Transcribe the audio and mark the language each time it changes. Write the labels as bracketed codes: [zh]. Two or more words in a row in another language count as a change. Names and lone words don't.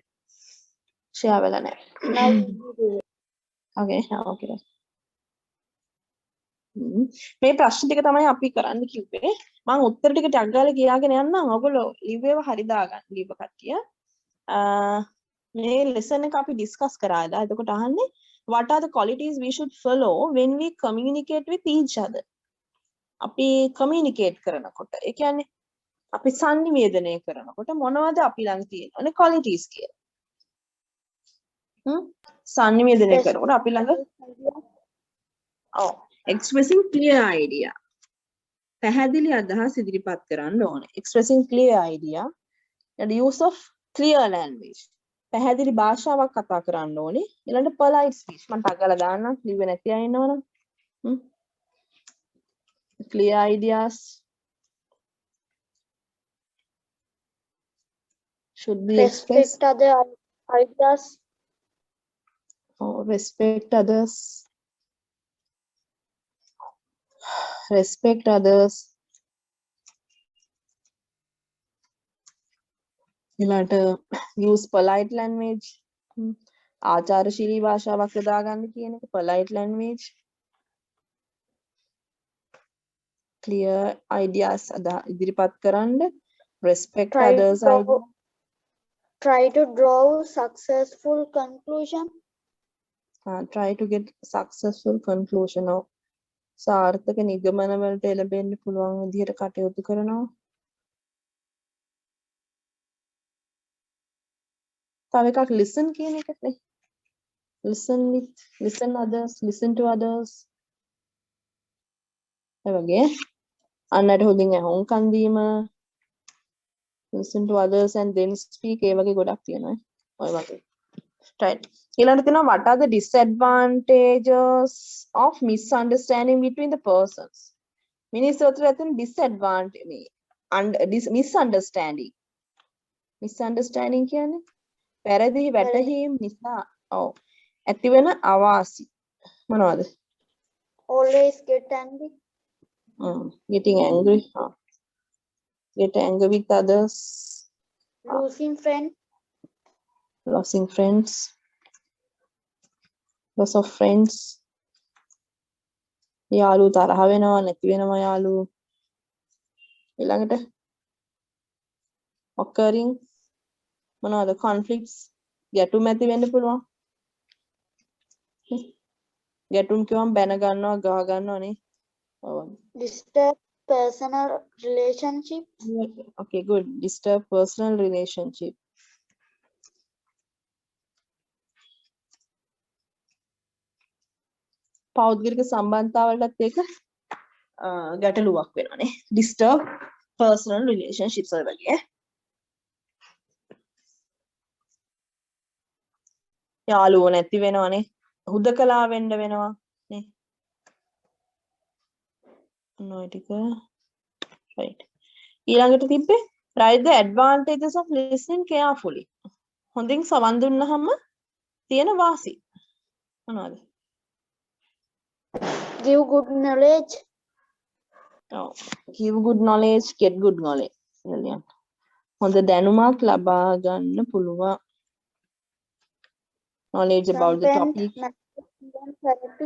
[si] ෂෙයා වෙලා නැහැ. ඕකේ. මේ ප්‍රශ්න ටික තමයි අපි කරන්න කිව්වේ. මම උත්තර ටික ටැග් ගාලා කියාගෙන යන්නම්. ඔයගොල්ලෝ ලිව්වේව හරි දාගන්න ලිව්ව කට්ටිය. මේ lesson එක අපි discuss කරාද? එතකොට අහන්නේ [en] what are the qualities we should follow when we communicate with each other? [si] අපි communicate කරනකොට ඒ කියන්නේ අපි sannivedanaya කරනකොට මොනවද අපි ළඟ තියෙන qualities කියලා. sannivedanaya කරනකොට අපි ළඟ [en] expressing clear idea. [si] පැහැදිලි අදහස් ඉදිරිපත් කරන්න ඕනේ. [en] expressing clear idea and use of clear language. [si] පැහැදිලි භාෂාවක් කතා කරන්න ඕනේ. ඊළඟට [en] polite speech. [si] මම ටග්ගලා දාන්නම් ලිව්වේ නැති අය ඉන්නවනම්. [en] clear ideas should be expressed. Respect other ideas. Respect others. Respect others. ඊළඟට use polite language. [si] ආචාරශීලී භාෂාවක් යොදා ගන්න කියන එක [en] polite language. clear ideas [si] ඉදිරිපත් කරන්න. [en] respect others idea. Try to draw successful conclusion. Try to get successful conclusion of [si] සාර්ථක නිගමන වලට එළඹෙන්න පුළුවන් විදිහට කටයුතු කරනවා. තව එකක් listen කියන එකනේ. [en] listen others, listen to others. [si] ඒ වගේ අන්නට හොඳින් අහුම්කන් දීම, [en] listen to others and then speak [si] ඒ වගේ ගොඩක් තියෙනවා. ඔය වගේ. [en] right. [si] ඊළඟට තියෙනවා [en] what are the disadvantages of misunderstanding between the persons? [si] මිනිස්සු අතර ඇතිවන [en] disadvantage misunderstanding. [si] misunderstanding කියන්නේ වැරදි වැටහීම් නිසා ඇතිවන අවාසි මොනවද? [en] Always get angry. Getting angry. Get angry with others. Losing friends. Losing friends. Loss of friends. [si] යාළු තරහ වෙනවා නැති වෙනවා යාළු. ඊළඟට occurring මොනවද? conflicts. ගැටුම් ඇති වෙන්න පුළුවන්. ගැටුම් කියවම් බැන ගන්නවා ගහ ගන්නවා නේ. [en] Disturb personal relationship. Okay, good. Disturb personal relationship. [si] පෞද්ගලික සම්බන්ධතාවලටත් ඒක ගැටලුවක් වෙනවානේ. [en] disturb personal relationships [si] වල වගේ. යාළුවෝ නැති වෙනවනේ. හුදකලා වෙන්න වෙනවා නේ. ඔය ටික right. ඊළඟට තිබ්බේ [en] write the advantages of listening carefully. [si] හොඳින් සවන් දුන්නාම තියෙන වාසි මොනවද? [en] Give good knowledge. Give good knowledge, get good knowledge. Brilliant. [si] හොඳ දැනුමක් ලබා ගන්න පුළුවන්. [en] Knowledge about the topic. Correctly.